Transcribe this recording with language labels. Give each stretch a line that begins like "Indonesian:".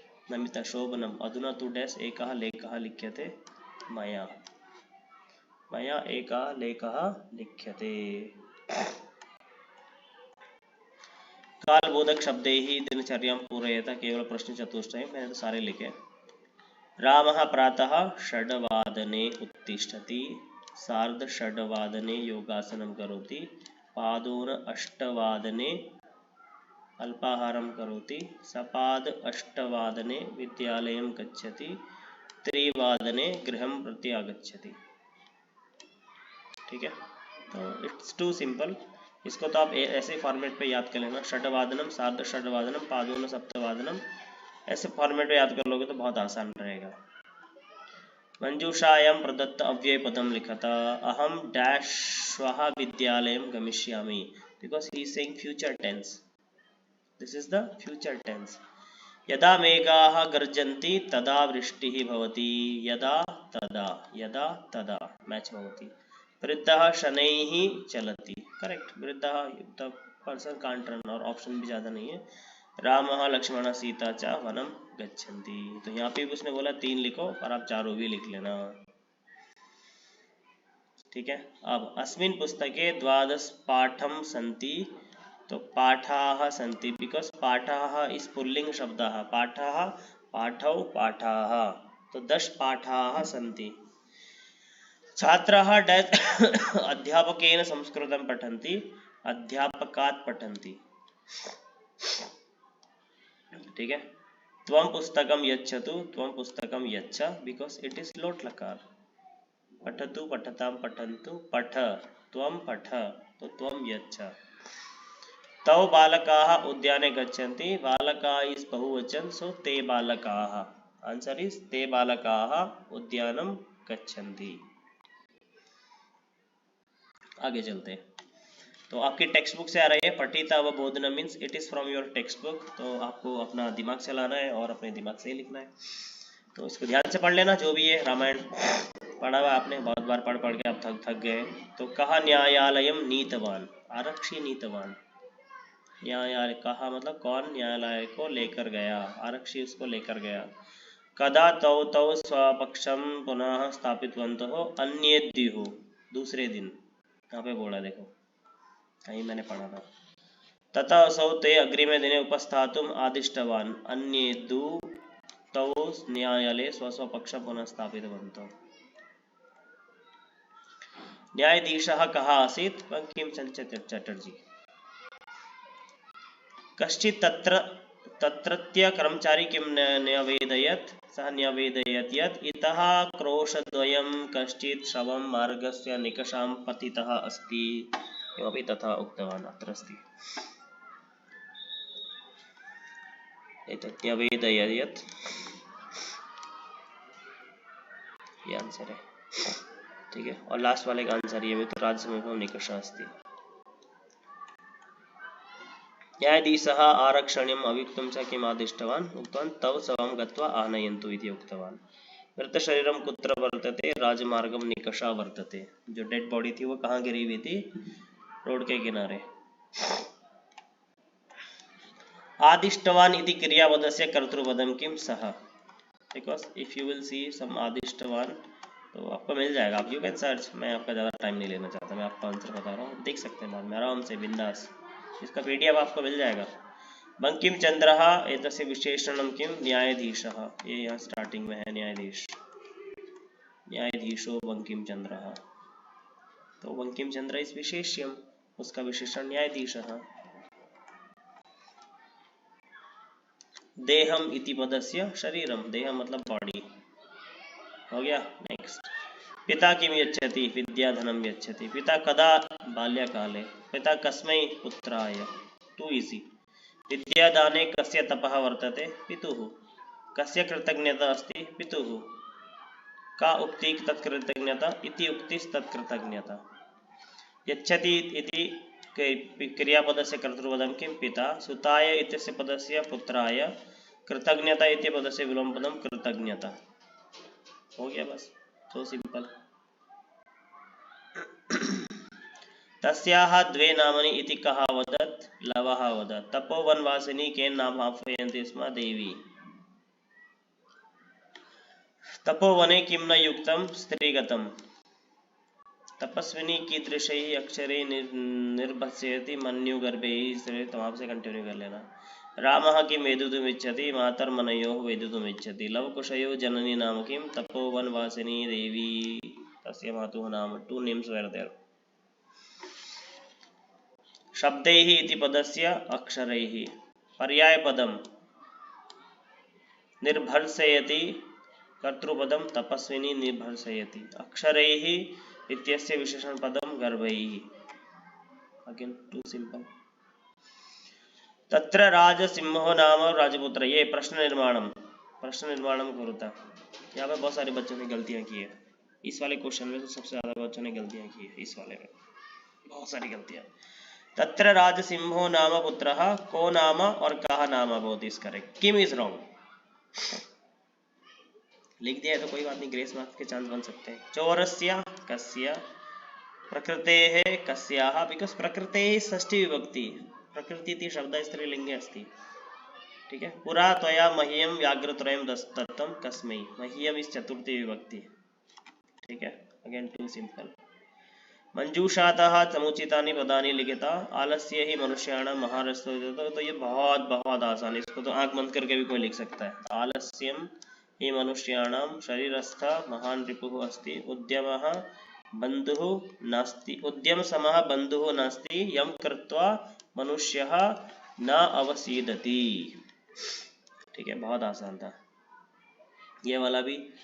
Sanskrit: नमिता, शोभनम, अधुना तु डैश एकः लेखः लिख्यते मया, मया एकः लेखः लिख्यते। कालबोधक शब्दैः दिनचर्यां पूरयेत, केवल प्रश्न चतुष्टयं,
Hindi: मैंने तो सारे लिखे।
Sanskrit: रामः प्रातः 6 वादने उत्तिष्ठति, सार्ध 6 वादने योगासनं करोति, पादोन 8 वादने अल्पाहारं करोति, सपाद 8 वादने विद्यालयं गच्छति, 3 वादने गृहं प्रति आगच्छति।
Hindi: ठीक है, तो
English: it's too simple,
Hindi: इसको तो आप ऐसे फॉर्मेट पे याद कर लेना, 6 वादनम, सार्ध 6 वादनम, पादोन 7 वादनम, ऐसे फॉर्मेट पे याद कर लोगे तो बहुत आसान रहेगा।
Sanskrit: मंजूषायां प्रदत्त अव्यय पदम लिखता, अहम डैश श्वः विद्यालयं गमिष्यामि,
English: Because he is saying future tense, this is the future tense.
Sanskrit: यदा मेघाः गर्जन्ति तदा वृष्टिः भवति, यदा तदा, यदा तदा मैच भवति। वृद्धः शनैः चलति,
English: correct, वृद्धः the person can't run,
Hindi: और ऑप्शन भी ज़्यादा नहीं है।
Sanskrit: रामः लक्ष्मणः सीता च वनं गच्छन्ति,
Hindi: तो यहाँ पे भी उसने बोला 3 लिखो, और आप चारों भी लिख लेना। ठीक है, अब
Sanskrit: अस्मिन् पुस्तके 12 पाठं सन्ति,
Hindi: तो पाठाः सन्ति, बिकॉज पाठाः
English: is पुल्लिंग शब्दः,
Hindi: पाठाः पाठौ पाठाः, तो 10 पाठाः सन्ति।
Sanskrit: छात्राः अध्यापकेन संस्कृतं पठन्ति, अध्यापकात् पठन्ति। ठीक है, त्वं पुस्तकं यच्छतु, त्वं पुस्तकं यच्छ,
English: Because it is लोट लकार।
Sanskrit: पठतु पठतां पठन्तु, पठ, त्वं पठ, तो त्वं यच्छ। तौ बालकाः उद्याने गच्छन्ति, बालकाः
English: इज बहुवचन, सो
Sanskrit: ते बालकाः,
English: answer is
Sanskrit: ते बालकाः उद्यानं गच्छन्ति।
Hindi: आगे चलते हैं। तो आपकी टेक्स्ट बुक से आ रही है पठिता व बोधना
English: Means it is from your text book.
Hindi: तो आपको अपना दिमाग चलाना है और अपने दिमाग से ही लिखना है। तो इसको ध्यान से पढ़ लेना। जो भी है रामायण पढ़ा हुआ आपने बहुत बार पढ़ पढ़ के आप थक गए।
Sanskrit: तो कहा न्यायालयम नीतवान, आरक्षी नीतवान।
Hindi: न्यायालय कहा मतलब कौन न्यायालय को लेकर गया, आरक्षी उसको लेकर गया।
Sanskrit: कदा तौ तौ स्वपक्षम पुनः स्थापितवन्तः अन्येद्युः,
Hindi: दूसरे दिन। यहाँ पे बोला देखो, कहीं मैंने पढ़ा था।
Sanskrit: तथा असौ ते अग्रिमे दिने उपस्थातुम् आदिष्टवान् अन्येद्यु तौ न्यायालये स्वस्वपक्ष पुनः स्थापितवन्तौ। न्यायाधीशः कः आसीत्? बंकिमचन्द्र चटर्जी। कश्चित् तत्रत्य कर्मचारी किं न्यवेदयत्? सः न्यवेदयत् यत् इतः क्रोशद्वयं कश्चित् शवं मार्गस्य निकषां पतितः अस्ति। किमपि तथा उक्तवान् अत्र अस्ति। एतत् न्यवेदयत्,
Hindi: ये आंसर है। ठीक है, और लास्ट वाले का आंसर ये तो
Sanskrit: राज्यसमीपं निकषः अस्ति। न्यायाधीशः आरक्षणीयम् अभियुक्तं च किम् आदिष्टवान्? उक्तवान् तव शवं गत्वा आनयन्तु इति उक्तवान्। मृतशरीरं कुत्र वर्तते? राजमार्गं निकषा वर्तते।
Hindi: जो डेड बॉडी थी वो कहाँ गिरी हुई थी? रोड के किनारे।
Sanskrit: आदिष्टवान् इति क्रियापदस्य कर्तृपदं किं? सः।
English: because if you will see some आदिष्टवान
Hindi: तो आपको मिल जाएगा।
English: आप you can search.
Hindi: मैं आपका ज़्यादा टाइम नहीं लेना चाहता, मैं आपका आंसर बता रहा हूँ, देख सकते हैं बाद में आराम से बिंदास। इसका पीडीएफ आपको मिल जाएगा।
Sanskrit: बंकिम चंद्रः एतस्य विशेषणं किं? न्यायाधीशः।
Hindi: ये यहाँ स्टार्टिंग में है न्यायाधीश,
Sanskrit: न्यायाधीशो बंकिम चंद्रः।
Hindi: तो बंकिम चंद्र इस विशेष्यम, उसका विशेषण न्यायाधीशः।
Sanskrit: देहम इति पदस्य शरीरम,
Hindi: देह मतलब बॉडी हो गया।
Sanskrit: नेक्स्ट, पिता किम यच्छति? विद्याधनम यच्छति। पिता कदा? बाल्यकाले। पिता कस्मै? पुत्राय।
English: Too easy.
Sanskrit: विद्यादाने कस्य तपः वर्तते? पितुः। कस्य कृतज्ञता अस्ति? पितुः। का उक्ति तत्कृतज्ञता? इति उक्तिस् तत्कृतज्ञता। यच्छति इति क्रियापदस्य कर्तृपदं किं? पिता। सुताय इत्यस्य पदस्य पुत्राय। कृतज्ञता इति पदस्य विलोमपदं कृतज्ञता।
Hindi: हो गया बस,
English: So simple.
Sanskrit: तस्याः द्वे नामनि इति कः वदत्? लवः वदत्। तपोवनवासिनी केन नाम आह्वयन्ति स्म? देवी। तपोवने किं न युक्तं? स्त्रीगतं। तपस्विनी कीदृशैः अक्षरैः निर्भस्यति? मन्युगर्भैः।
Hindi: तो आपसे कंटिन्यू कर लेना।
Sanskrit: रामः किं वेदितुमिच्छति? मातर्मनयोः वेदितुमिच्छति। लवकुशयोः जननी नाम किं? तपोवनवासिनी देवी। तस्य मातुः नाम।
English: Two names were there.
Sanskrit: शब्दैः इति पदस्य अक्षरैः। पर्यायपदं निर्भर्सयति, कर्तृपदं तपस्विनी निर्भर्सयति। अक्षरैः इत्यस्य विशेषणपदं गर्भैः।
English: Again too simple.
Sanskrit: तत्र राजसिंहो नाम राजपुत्र। ये प्रश्न निर्माणम कुरुता।
Hindi: यहाँ पे बहुत सारे बच्चों ने गलतियाँ की है। इस वाले क्वेश्चन में तो सबसे ज़्यादा बच्चों ने गलतियाँ की है। इस वाले में बहुत सारी गलतियाँ।
Sanskrit: तत्र राजसिंहो नाम पुत्रः।
English: को नाम और कः नाम बोथ इज करेक्ट। किम इज रॉन्ग।
Hindi: लिख दिया है तो कोई बात नहीं, ग्रेस मार्क्स के चांस बन सकते हैं।
Sanskrit: चोरस्य कस्य। प्रकृतेः कस्याः। बिकॉज प्रकृतेः षष्ठी विभक्ति, प्रकृति इति शब्दः स्त्रीलिंगे अस्ति। ठीक है। पुरा त्वया मह्यं व्याघ्रत्रयं दत्तं कस्मै? मह्यम इस चतुर्थी विभक्ति।
English: ठीक है। Again too simple.
Sanskrit: मंजूषातः समुचितानि पदानि लिखिता। आलस्य ही मनुष्याणां महारस्तो।
Hindi: तो ये बहुत बहुत आसान है, इसको तो आंख बंद करके भी कोई लिख सकता है।
Sanskrit: आलस्यम ही मनुष्याणां शरीरस्थ महान रिपुः अस्ति। उद्यमः बन्धुः नास्ति, उद्यम समः बन्धुः नास्ति। यम कृत्वा मनुष्यः न अवसीदति।
Hindi: ठीक है, बहुत आसान था ये वाला भी।